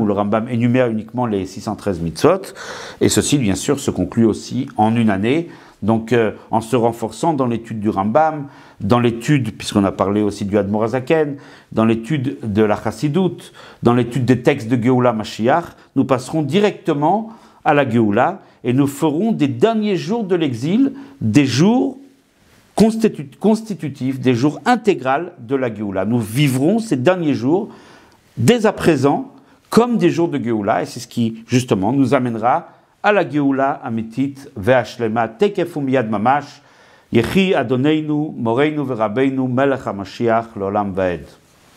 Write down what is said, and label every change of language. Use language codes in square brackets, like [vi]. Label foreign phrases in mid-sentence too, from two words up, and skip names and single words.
[fr] le Rambam énumère uniquement les 613 mitzvot, et ceci, bien sûr, se conclut aussi en 1 année, donc en se renforçant dans l'étude du Rambam, dans l'étude, puisqu'on a parlé aussi du Admor HaZaken, dans l'étude de la Chassidoute, dans l'étude des textes de [he] גאולה משיח, [fr] nous passerons directement à la Géoula, et nous ferons des derniers jours de l'exil, des jours constitutifs, des jours intégrales de la Géoula. Nous vivrons ces derniers jours, dès à présent, comme des jours de Géoula, et c'est ce qui, justement, nous amènera à la [he] גאולה אמיתית והשלמה תיכף ומיד ממש יחי אדוננו מורנו ורבינו מלך המשיח לעולם ועד.